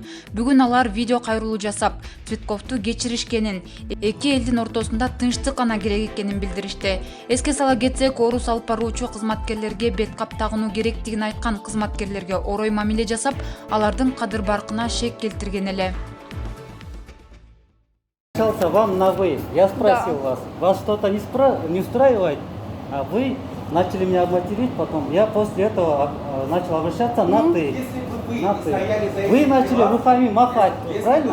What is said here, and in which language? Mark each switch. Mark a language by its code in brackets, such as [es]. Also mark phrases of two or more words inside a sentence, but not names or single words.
[ky] Бүгүн алар видео кайрылуу жасап, Цветковду кечиришкенин, эки элдин ортосунда тынчтык гана керек экенин билдиришти. Эске сала кетсек, орус алып баруучу кызматкерлерге бет кап тагынуу керектигин айткан кызматкерлерге орой мамиле жасап, алардын кадыр баркына шек келтирген эле. [ru] Вам на вы. Я спросил вас. Вас что-то не устраивает? А вы начали меня материть, потом я после этого начал обращаться на ты. Если бы На вы ты. стояли за Вы этим, начали руками махать, если правильно?